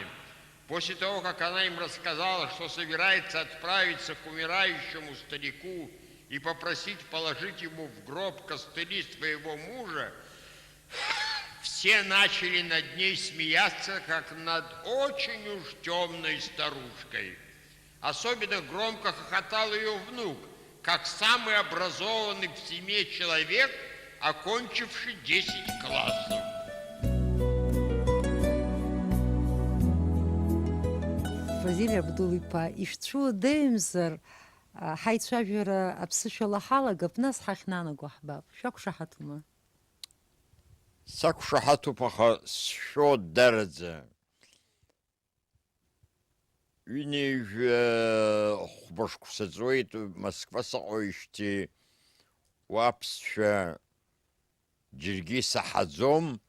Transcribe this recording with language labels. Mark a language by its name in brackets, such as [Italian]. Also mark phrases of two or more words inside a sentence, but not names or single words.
[Russian] После того, как она им рассказала, что собирается отправиться к умирающему старику и попросить положить ему в гроб костыли своего мужа, все начали над ней смеяться, как над очень уж темной старушкой. Особенно громко хохотал ее внук, как самый образованный в семье человек, окончивший 10 классов. [Abkhazian] Фазиль Абдул-иԥа, ишәцәу даҩымзар, ҳаицәажәара аԥсышәала ҳалагап, нас ҳахьнанаго ҳбап. Шәақәшаҳаҭума? Сақәшаҳаҭуп, аха сшәоудараӡа. Ҩынҩажәа хәбашқәа ҵуеит Москва саҟоижьҭеи уа аԥсшәа џьаргьы исаҳаӡом.